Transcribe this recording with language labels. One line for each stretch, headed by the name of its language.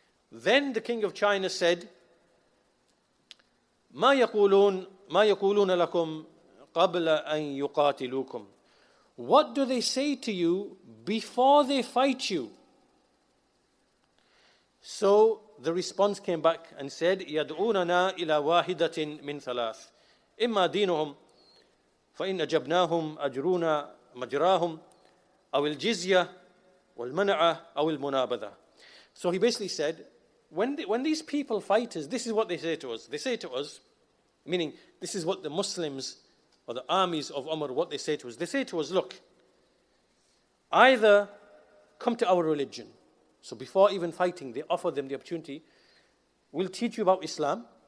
English: Then the king of China said,
Arabic: ما يقولون لكم قبل أن يقاتلوكم.
English: What do they say to you before they fight you? So the response came back and said,
Arabic: يدعوننا إلى واحدة من ثلاث. إما دينهم فإن أجبناهم أجرونا مجراهم أو الجزية والمنعة أو المنابذة.
English: So he basically said, when these people fight us, this is what they say to us. They say to us, meaning this is what the Muslims or the armies of Umar, what they say to us. They say to us, look, either come to our religion. So before even fighting, they offer them the opportunity. We'll teach you about Islam.